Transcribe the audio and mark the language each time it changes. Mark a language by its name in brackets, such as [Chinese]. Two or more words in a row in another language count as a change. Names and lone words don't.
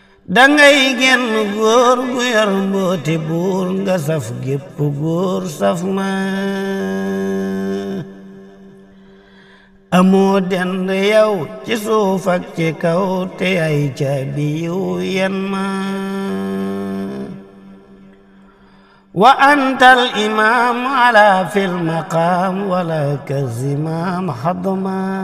[Wolof] Dangay genn góor gu yor mbooti buur, nga saf gépp góor saf ma. Amoo dend yow ci suuf ak ci kaw, te ay caabi yiw yen ma. [Arabic] وأنت الإمام على في المقام، ولك الزمام حضما.